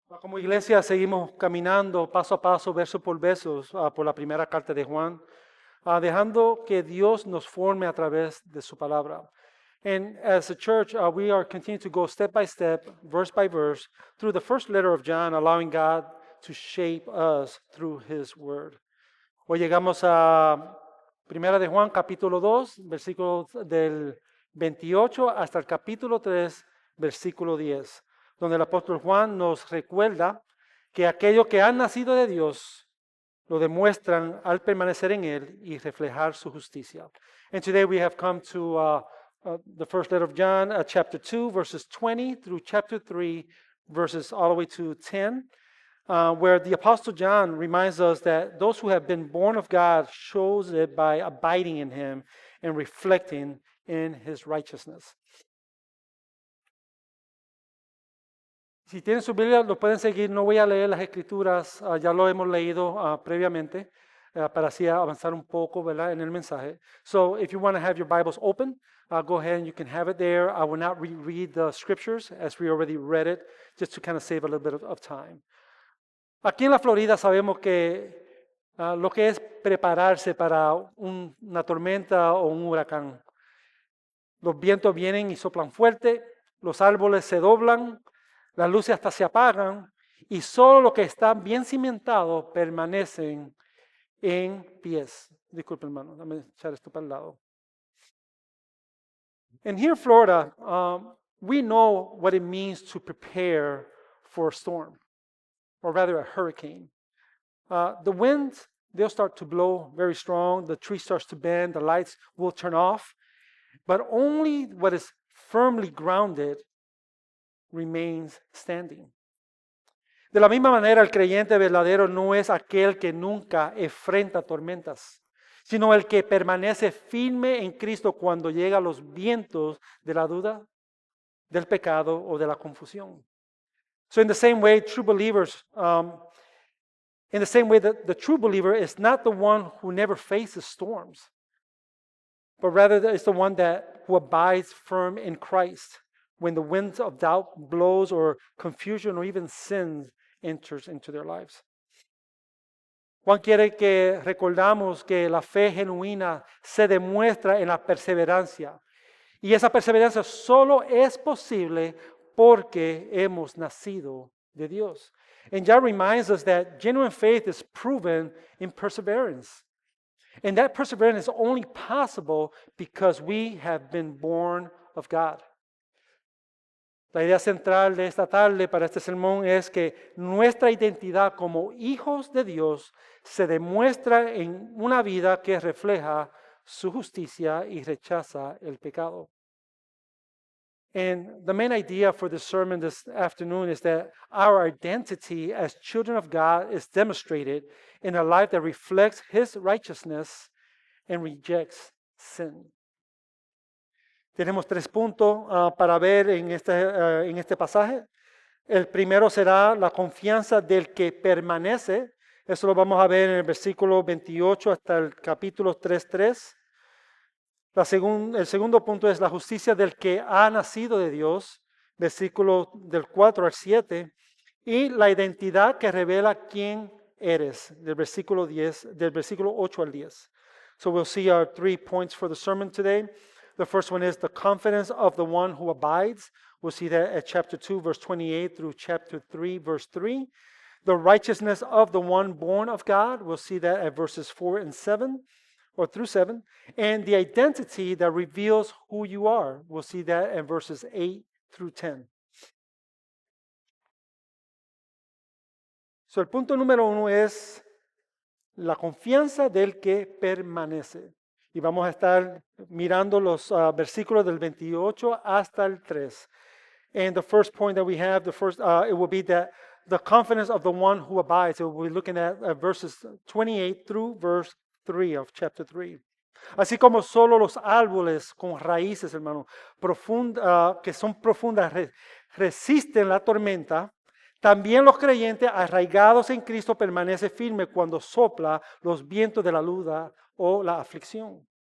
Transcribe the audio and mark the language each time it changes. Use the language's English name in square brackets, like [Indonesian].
[Spanish] Como iglesia seguimos caminando paso a paso, verso por verso, por la primera carta de Juan, dejando que Dios nos forme a través de su palabra. [English] And as a church, we are continuing to go step by step, verse by verse, through the first letter of John, allowing God to shape us through His Word. [Spanish] Hoy llegamos a Primera de Juan, capítulo 2, versículos del 28 hasta el capítulo 3, versículo 10, donde el apóstol Juan nos recuerda que aquellos que han nacido de Dios lo demuestran al permanecer en Él y reflejar su justicia. [English] And today we have come to the first letter of John, chapter 2, verses 20 through chapter 3, verses all the way to 10. Where the Apostle John reminds us that those who have been born of God shows it by abiding in Him and reflecting in His righteousness. [Spanish] Si tienen su Biblia, lo pueden seguir. No voy a leer las escrituras, ya lo hemos leído previamente, para así avanzar un poco, ¿verdad?, en el mensaje. [English] So if you want to have your Bibles open, go ahead and you can have it there. I will not reread the scriptures as we already read it, just to kind of save a little bit of time. [Spanish] Aquí en la Florida sabemos que lo que es prepararse para una tormenta o un huracán. Los vientos vienen y soplan fuerte, los árboles se doblan, las luces hasta se apagan y solo los que están bien cimentados permanecen en pies. Disculpe, hermano, dame echar esto para el lado. [English] And here in Florida, we know what it means to prepare for a storm, or rather a hurricane. The winds, they'll start to blow very strong, the tree starts to bend, the lights will turn off, but only what is firmly grounded remains standing. [Spanish] De la misma manera, el creyente verdadero no es aquel que nunca enfrenta tormentas, sino el que permanece firme en Cristo cuando llegan los vientos de la duda, del pecado o de la confusión. [English] So in the same way, the true believer is not the one who never faces storms, but rather is the one who abides firm in Christ when the winds of doubt blows or confusion or even sin enters into their lives. [Spanish] Juan quiere que recordamos que la fe genuina se demuestra en la perseverancia, y esa perseverancia solo es posible porque hemos nacido de Dios. [English] And John reminds us that genuine faith is proven in perseverance. And that perseverance is only possible because we have been born of God. [Spanish] La idea central de esta tarde para este sermón es que nuestra identidad como hijos de Dios se demuestra en una vida que refleja su justicia y rechaza el pecado. [English] And the main idea for this sermon this afternoon is that our identity as children of God is demonstrated in a life that reflects His righteousness and rejects sin. [Spanish] Tenemos 3 puntos para ver en este pasaje. El primero será la confianza del que permanece. Eso lo vamos a ver en el versículo 28 hasta el capítulo 3:3. El segundo punto es la justicia del que ha nacido de Dios, versículo del 4 al 7, y la identidad que revela quién eres, del versículo 8 al 10. [English] So we'll see our 3 points for the sermon today. The first one is the confidence of the one who abides. We'll see that at chapter 2, verse 28 through chapter 3, verse 3. The righteousness of the one born of God. We'll see that at verses 4 and 7. Or through 7, and the identity that reveals who you are. We'll see that in verses 8 through 10. [Spanish] So el punto número 1 es la confianza del que permanece. Y vamos a estar mirando los versículos del 28 hasta el 3. [English] And the first point that we have, it will be that the confidence of the one who abides. So we'll be looking at verses 28 through verse 3 of chapter 3. [Spanish] Así como solo los árboles con raíces, hermano, que son profundas, resisten la tormenta, también los creyentes arraigados en Cristo permanecen firmes cuando sopla los vientos de la duda o la aflicción.